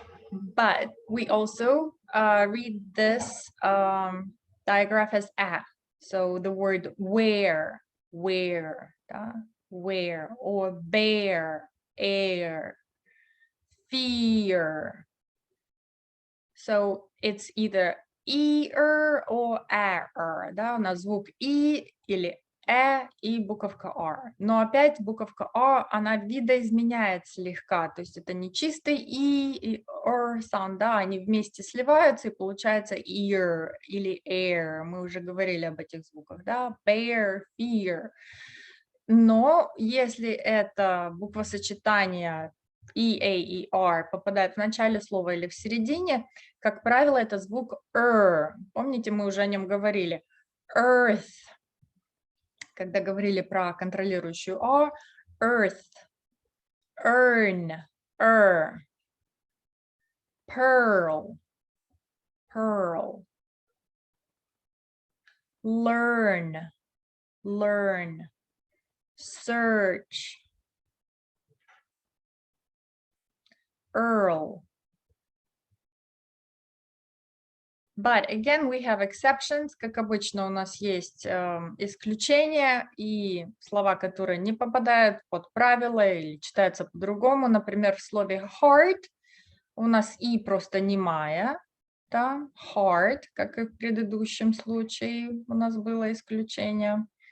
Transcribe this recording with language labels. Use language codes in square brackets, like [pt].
[en] But we also read this digraph as a. So the word wear, da, wear, or bear, air, fear. So it's either ear or r, [ru] да, у нас звук и или и буковка r. Но опять буковка r, она видоизменяет слегка, то есть это не чистый и r sound, да, они вместе сливаются и получается ear или air. Мы уже говорили об этих звуках, да, bear, fear. Но если это буквосочетание и a и r попадает в начале слова или в середине, как правило, это звук Помните, мы уже о нем говорили. [en] Earth. [ru] Когда говорили про контролирующую r, earth, earn, pearl, pearl, learn, search, earl. [en] But again, we have exceptions. [ru] Как обычно, у нас есть исключения и слова, которые не попадают под правила или читаются по-другому. Например, в слове heart у нас и просто немая, да? Heart, как и в предыдущем случае у нас было исключение.